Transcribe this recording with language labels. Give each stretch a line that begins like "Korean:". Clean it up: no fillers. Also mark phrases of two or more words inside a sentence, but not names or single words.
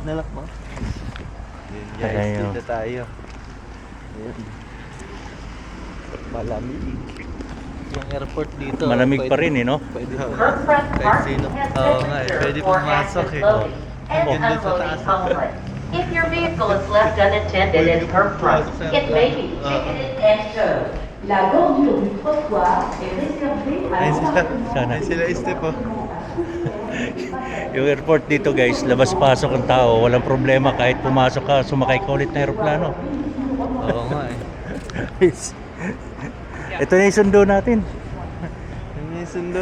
Filipino: Nalak mo? Yun guys, Ayan. dito tayo. Ayan. Malamig. Yung airport dito. Malamig pa rin eh no? Pwede po. Kahit sino. Oo nga eh. Pwede pumasok eh. Ang ganda sa taas.
English: If your vehicle is left unattended at her front, it may be ticketed and towed.
French: La bordure du trottoir est réservée à
Filipino: Sana. Ay sila Este po. Yung airport dito guys, labas-pasok ang tao, walang problema kahit pumasok ka, sumakay ka ulit na aeroplano. Oo nga eh. Ito na yung sundo natin. Yung may sundo.